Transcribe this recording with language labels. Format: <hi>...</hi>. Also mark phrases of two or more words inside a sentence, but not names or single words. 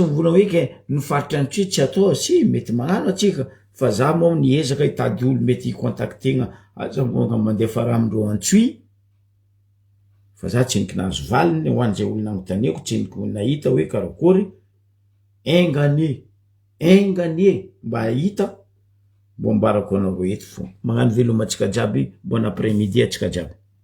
<mg>mivola hoe ke ny faritra antsoe tsy atao sy mety magnano atsika fa za moa niezaka hitady olo mety contactegna aza moa mandefa raha amindreo antsoy fa za tsy nikinazo valiny ho an'izay olona agnotaneko tsy niko nahita hoe karakory engane mba hita mbo ambarako anareo eto fo magnano velomantsika jiaby</mg> <fr>bon après midi</fr> <mg>atsika jiaby</mg>